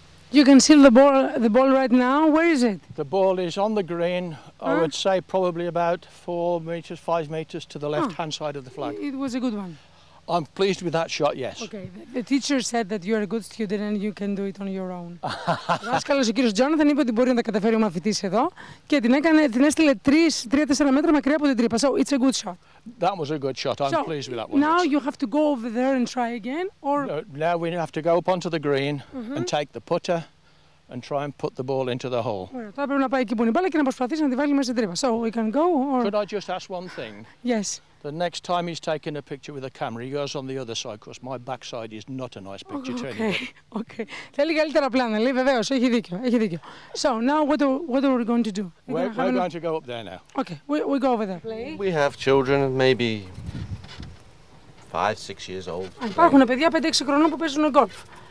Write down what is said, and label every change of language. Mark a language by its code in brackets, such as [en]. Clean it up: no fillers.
[en] You can see the ball right now. Where is it? The ball is on the green. I would say probably about 4 meters, 5 meters to the left-hand side of the flag. It was a good one. I'm pleased with that shot, yes. Okay. The teacher said that you're a good student and you can do it on your own. [el] Ο δάσκαλος ο κύριος Τζόναθαν είπε ότι μπορεί να τα καταφέρει ο μαθητής εδώ και την έστειλε 3-4 μέτρα μακριά από την τρύπα. [en] So it's a good shot. That was a good shot. I'm pleased with that one. Now you have to go over there and try again, or now we have to go up onto the green and take the putter and try and put the ball into the hole. [el] Τώρα πρέπει να πάει εκεί που είναι η μπάλα και να προσπαθήσει να τη βάλει μέσα στην τρύπα. [en] So we can go, or could I just ask one thing? Yes. The next time he's taking a picture with a camera, he goes on the other side, because my backside is not a nice picture to anybody. Okay. [el] Θέλει καλύτερα πλάνα, λέει, βεβαίως, έχει δίκιο. [en] So now what are we going to do? We're going to go up there now. Okay, we go over there. We have children maybe 5-6 years old. [el] Υπάρχουν παιδιά 5-6 χρονών που παίζουν γκολφ.